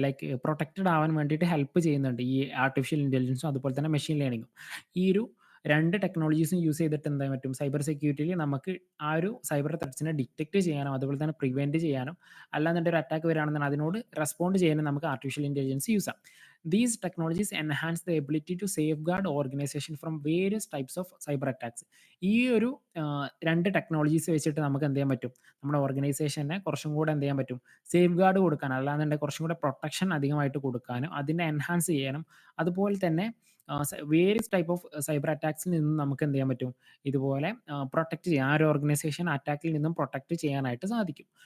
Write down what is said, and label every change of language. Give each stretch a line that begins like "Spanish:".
Malayalam: Like protected ആവാൻ വേണ്ടിയിട്ട് help ചെയ്യുന്നുണ്ട് ഈ ആർട്ടിഫിഷ്യൽ ഇൻ്റലിജൻസും അതുപോലെ തന്നെ മെഷീൻ ലേണിങ്ങും. ഈ ഒരു 2 ടെക്നോളജീസും യൂസ് ചെയ്തിട്ട് എന്താ പറ്റും, സൈബർ സെക്യൂരിറ്റിയിൽ നമുക്ക് ആ ഒരു സൈബർ ത്രെറ്റ്സിനെ ഡിറ്റക്ട് ചെയ്യാനും അതുപോലെ തന്നെ പ്രിവെന്റ് ചെയ്യാനും, അല്ലാന്നുണ്ടെങ്കിൽ ഒരു അറ്റാക്ക് വരികയാണെന്നുണ്ടെങ്കിൽ അതിനോട് റെസ്പോണ്ട് ചെയ്യാനും നമുക്ക് ആർട്ടിഫിഷ്യൽ ഇൻ്റലിജൻസ് യൂസ് ചെയ്യാം.
English: These technologies enhance the ability to safeguard organization from various types of cyber attacks.
Malayalam: ഈ ഒരു 2 ടെക്നോളജീസ് വെച്ചിട്ട് നമുക്ക് എന്ത് ചെയ്യാൻ പറ്റും, നമ്മുടെ ഓർഗനൈസേഷനെ കുറച്ചും കൂടെ എന്ത് ചെയ്യാൻ പറ്റും, സേഫ് ഗാർഡ് കൊടുക്കാൻ, അല്ലാന്നുണ്ടെങ്കിൽ കുറച്ചും കൂടെ പ്രൊട്ടക്ഷൻ അധികമായിട്ട് കൊടുക്കാനും അതിനെ എൻഹാൻസ് ചെയ്യാനും, അതുപോലെ തന്നെ വേരിയസ് ടൈപ്പ് ഓഫ് സൈബർ അറ്റാക്സിൽ നിന്നും നമുക്ക് എന്ത് ചെയ്യാൻ പറ്റും, ഇതുപോലെ പ്രൊട്ടക്ട് ചെയ്യാൻ, ആ ഒരു ഓർഗനൈസേഷൻ അറ്റാക്കിൽ നിന്നും പ്രൊട്ടക്ട് ചെയ്യാനായിട്ട് സാധിക്കും.